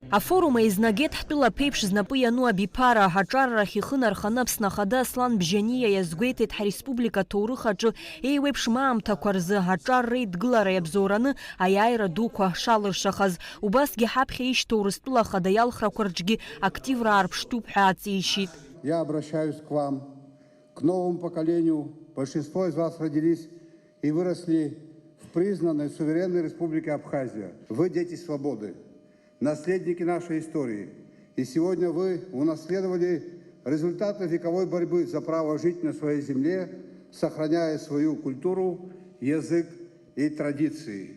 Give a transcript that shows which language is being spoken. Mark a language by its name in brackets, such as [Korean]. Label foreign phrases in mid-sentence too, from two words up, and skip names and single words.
[Abkhazian] Афорума изнагет ҳтәыла ԥеиԥш знапы иану абиԥара ҳаҿаррахь ихы нарханы Аԥсны Ахада Аслан Бжьаниа иазгәеиҭеит ҳреспублика аҭоурых аҿы еиуеиԥш маамҭақәа рзы ҳаҿарра идгылара иабзоураны аиааира дуқәа шалыршахаз. Убасгьы ҳаԥхьа ишьҭоу Урыстәыла Ахада иалхрақәа рҿгьы активра аарԥштәуп ҳәа ааҵишьит. [Russian] Я обращаюсь к вам, к новому поколению. Большинство из вас родились и выросли в признанной суверенной республике Абхазия. Вы дети свободы, наследники нашей истории. И сегодня вы унаследовали результаты вековой борьбы за право жить на своей земле, сохраняя свою культуру, язык и традиции.